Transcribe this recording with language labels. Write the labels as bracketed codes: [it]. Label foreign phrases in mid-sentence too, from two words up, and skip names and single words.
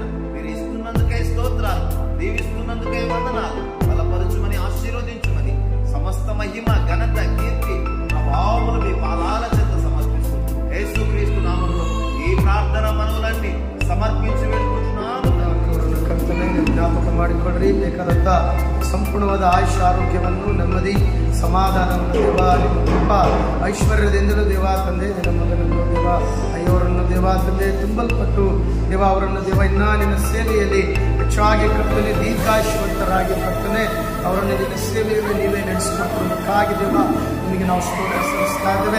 [te] మీరు ఇస్తున్నందుకే స్తోత్రాలు, దీవిస్తున్నందుకే వందనాలు. బలపరచుమని ఆశీర్వదించుమని సమస్త మహిమ ఘనత కీర్తి ప్రభావములు మీ పాదాల చెంత సమర్పిస్తూ యేసుక్రీస్తు నామములో ఈ ప్రార్థన మనవులన్నీ సమర్పించి వేడుకుంటున్నాము. [kn] ಜ್ಞಾಪಕ ಮಾಡಿಕೊಳ್ಳ್ರಿ. ಬೇಕಾದಂಥ ಸಂಪೂರ್ಣವಾದ ಆಯುಷ್ ಆರೋಗ್ಯವನ್ನು, ನೆಮ್ಮದಿ, ಸಮಾಧಾನವನ್ನು ದೇವ, ನಿಮ್ಮ ಕೃಪ ಐಶ್ವರ್ಯದಿಂದಲೂ ದೇವ ತಂದೆ, ನಿನ್ನ ಮಗನನ್ನು ದೇವ ಅಯ್ಯವರನ್ನು ದೇವ ತಂದೆ ತುಂಬಲ್ಪಟ್ಟು ದೇವ ಅವರನ್ನು ದೇವ ಇನ್ನೂ ನಿನ್ನ ಸೇವೆಯಲ್ಲಿ ಹೆಚ್ಚಾಗಿ ಕರ್ತನೆ ದೀರ್ಘಾಯುಷ್ಯವಂತರಾಗಿ ಕರ್ತನೆ ಅವರನ್ನು ನಿನ್ನ ಸೇವೆಯಲ್ಲಿ ನೀವೇ ನಡೆಸಿಕೊಟ್ಟುವುದಕ್ಕಾಗಿ ದೇವ ನಿಮಗೆ ನಾವು ಸ್ತೋತ್ರ ಸಲ್ಲಿಸ್ತಾ ಇದ್ದೇವೆ.